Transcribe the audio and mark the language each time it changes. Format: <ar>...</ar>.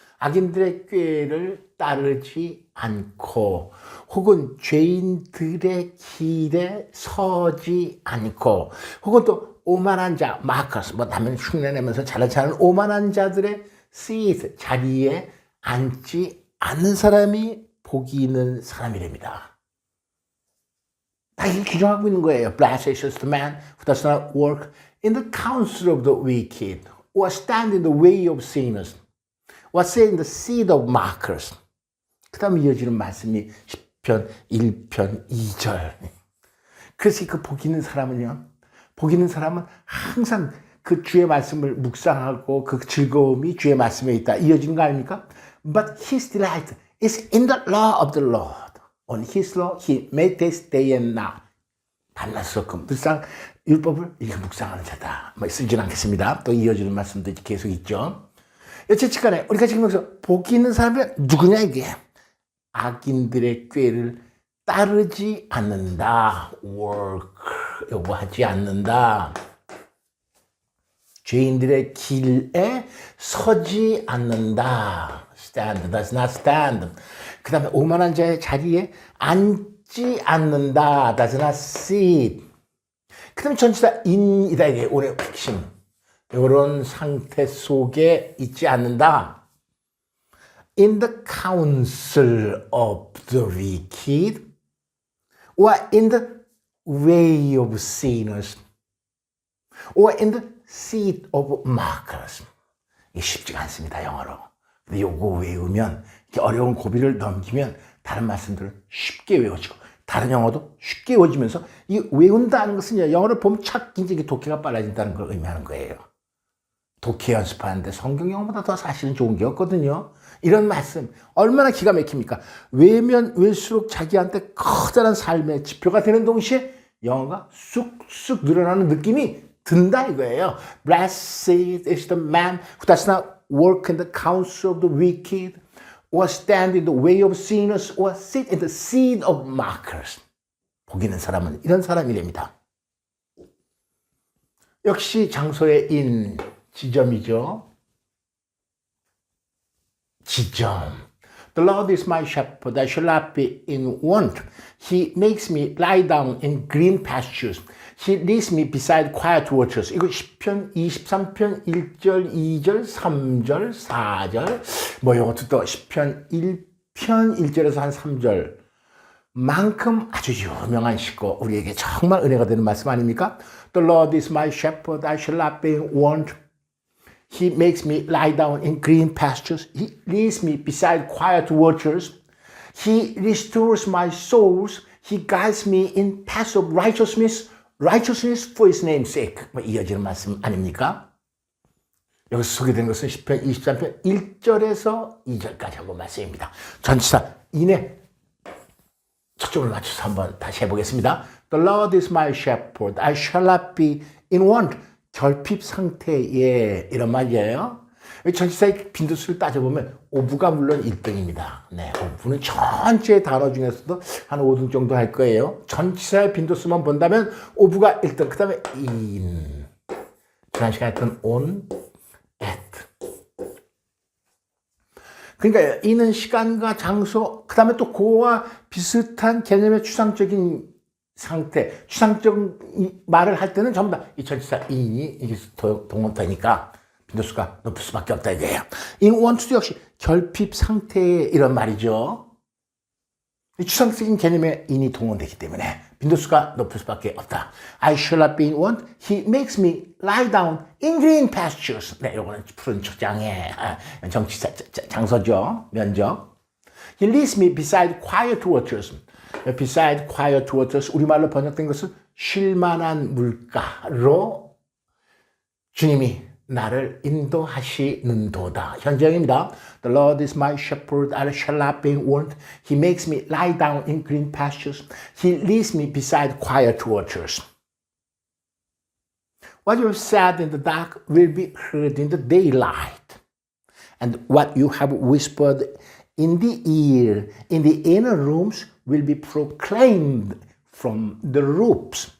<ko>악인들의 꾀를 따르지 않고 혹은 죄인들의 길에 서지 않고 혹은 또 오만한 자, 마커스, 뭐 남을 흉내내면서 잘나지 않은 오만한 자들의 seat, 자리에 앉지 않는 사람이 복이 있는 사람이랍니다. 다 이렇게 규정하고 있는 거예요.</ko> <en>Blessed is the man who does not work in the counsel of the wicked or stand in the way of sinners or sit in the seat of mockers.</en> <ko>그 다음에 이어지는 말씀이 시편 1편 2절. 그래서 그 복 있는 사람은요. 복 있는 사람은 항상 그 주의 말씀을 묵상하고 그 즐거움이 주의 말씀에 있다. 이어지는 거 아닙니까?</ko> <en>But his delight is in the law of the Lord. On his law he meditates day and night.</en> <ko>밤낮으로 늘상 율법을 이렇게 묵상하는 자다. 뭐 쓰진 않겠습니다. 또 이어지는 말씀도 계속 있죠. 여쨌든 간에 우리가 지금 여기서 복이 있는 사람이 누구냐 이게. 악인들의 꾀를 따르지 않는다. work 요구하지 않는다. 죄인들의 길에 서지 않는다.</ko> <en>stand, does not stand.</en> <ko>그 다음에 오만한 자의 자리에 앉지 않는다.</ko> <en>does not sit.</en> <ko>그 다음에 전치사 in이다. 이게 오늘 핵심. 이런 상태 속에 있지 않는다.</ko> <en>In the counsel of the wicked or in the way of sinners or in the seat of mockers.</en> <ko>이게 쉽지가 않습니다. 영어로. 근데 요거 외우면 이렇게 어려운 고비를 넘기면 다른 말씀들을 쉽게 외워지고 다른 영어도 쉽게 외워지면서 이 외운다는 것은 영어를 보면 착 이제 독해가 빨라진다는 걸 의미하는 거예요. 독해 연습하는데 성경 영어보다 더 사실은 좋은 게 없거든요. 이런 말씀 얼마나 기가 막힙니까? 외면 외울수록 자기한테 커다란 삶의 지표가 되는 동시에 영어가 쑥쑥 늘어나는 느낌이 든다 이거예요.</ko> <en>Blessed is the man who does not walk in the counsel of the wicked, or stand in the way of sinners, or sit in the seat of mockers.</en> <ko>복 있는 사람은 이런 사람이랍니다. 역시 장소의 인, 지점이죠. 지점.</ko> <en>The Lord is my shepherd, I shall not be in want. He makes me lie down in green pastures. He leads me beside quiet waters.</en> <ko>이거 10편, 23편, 1절, 2절, 3절, 4절. 뭐 이것도 또 10편, 1편, 1절에서 한 3절. 만큼 아주 유명한 시고 우리에게 정말 은혜가 되는 말씀 아닙니까?</ko> <en>The Lord is my shepherd, I shall not be in want. He makes me lie down in green pastures. He leads me beside quiet waters. He restores my souls. He guides me in paths of righteousness. Righteousness for his name's sake.</en> <ko>뭐 이어지는 말씀 아닙니까? 여기서 소개된 것은 10편 23편 1절에서 2절까지 한번 말씀입니다. 전치사 인의 초점을 맞춰서 한번 다시 해보겠습니다.</ko> <en>The Lord is my shepherd. I shall not be in want.</en> <ko>결핍 상태에 이런 말이에요. 전치사의 빈도수를 따져보면 오부가 물론 1등입니다. 네, 오부는 전체 단어 중에서도 한 5등 정도 할 거예요. 전치사의 빈도수만 본다면 오부가 1등, 그 다음에 in. 지난 시간에 했던 on, at. 그러니까 in은 시간과 장소, 그 다음에 또 그와 비슷한 개념의 추상적인 상태, 추상적 말을 할 때는 전부 다 이 전치사 in이 이게 동원되니까 빈도수가 높을 수밖에 없다 이거예요.</ko> <en>in want</en> <ko>도 역시 결핍 상태에 이런 말이죠. 이 추상적인 개념의 in이 동원되기 때문에 빈도수가 높을 수밖에 없다.</ko> <en>I shall not be in want. He makes me lie down in green pastures.</en> <ko>네, 요거는 푸른 초장에 정치사 장소죠. 면적.</ko> <en>He leads me beside quiet waters. beside quiet waters,</en> <ko>우리말로 번역된 것은 쉴만한 물가로 주님이 나를 인도하시는도다. 현재형입니다.</ko> <en>The Lord is my shepherd, I shall not be in want. He makes me lie down in green pastures. He leads me beside quiet waters. What you have said in the dark will be heard in the daylight. And what you have whispered in the ear, in the inner rooms, will be proclaimed from the roofs.</en>